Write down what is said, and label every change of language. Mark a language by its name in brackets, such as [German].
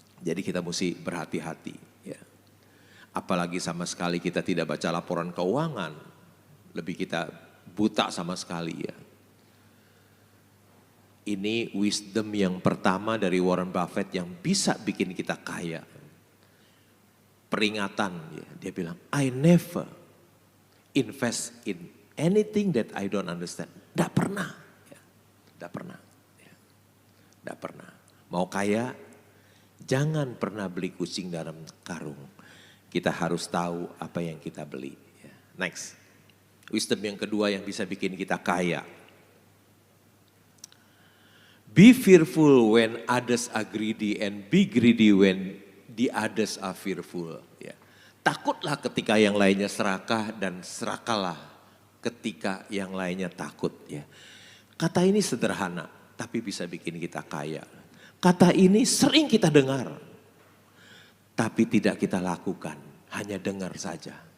[Indonesian] Jadi kita mesti berhati-hati. Ya. Apalagi sama sekali kita tidak baca laporan keuangan, lebih kita buta sama sekali. Ya. Ini wisdom yang pertama dari Warren Buffett yang bisa bikin kita kaya. Peringatan, ya. Dia bilang, [English] I never invest in anything that I don't understand. [Indonesian] Tidak pernah. Ya. Tidak pernah. Ya. Tidak pernah. Mau kaya, jangan pernah beli kucing dalam karung. Kita harus tahu apa yang kita beli. Ya. Next. Wisdom yang kedua yang bisa bikin kita kaya. [English] Be fearful when others are greedy and be greedy when the others are fearful. [Indonesian] Ya. Takutlah ketika yang lainnya serakah dan serakalah ketika yang lainnya takut. Ya. Kata ini sederhana tapi bisa bikin kita kaya. Kata ini sering kita dengar tapi tidak kita lakukan, hanya dengar saja.